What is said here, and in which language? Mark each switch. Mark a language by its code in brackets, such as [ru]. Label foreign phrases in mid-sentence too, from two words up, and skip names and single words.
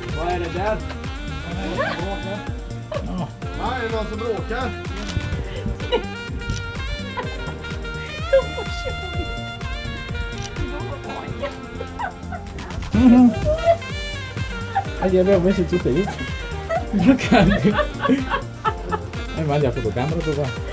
[sv] Vad är det där? Ja. Ja, är det någon som bråkar? [it] Gli avevo messo tutte lì. Giocando. Mandi la fotocamera tu qua.